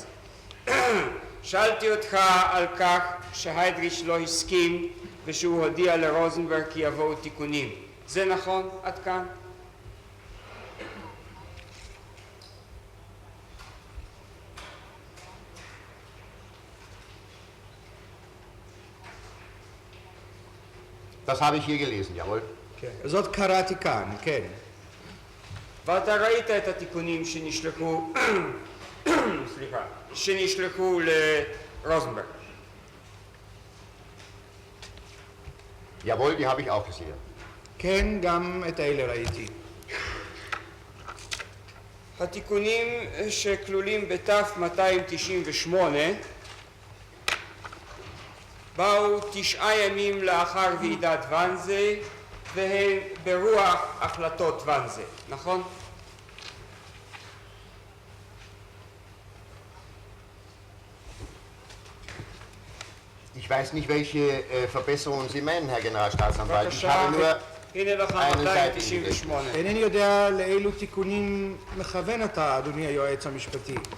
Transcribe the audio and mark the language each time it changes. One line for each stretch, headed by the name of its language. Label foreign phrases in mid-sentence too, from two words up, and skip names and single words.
Hebrew: שאלתי אותך על כך שהיידריש לא הסכים ושהוא הודיע לרוזנברג כי יבואו תיקונים. זה נכון עד כאן?
German: Das habe ich hier gelesen, jawohl.
Hebrew: זאת קראתי כאן, כן. ואתה ראית את התיקונים שנשלחו, סליחה, שנשלחו לרוזנברג.
German: Jawohl, die habe ich auch gesehen.
Hebrew: כן, גם את אלה ראיתי. התיקונים שכלולים בתף 298 באו 9 ימים לאחר ועידת ואנזה והן ברוח החלטות ואנזה, נכון?
German: Ich weiß nicht, welche Verbesserungen Sie meinen, Herr Generalstaatsanwalt. Ich habe nur
Hebrew: הנה לך
German: eine Seite 298.
Hebrew: אינני יודע לאילו תיקונים מכוון אתה, אדוני היועץ המשפטי.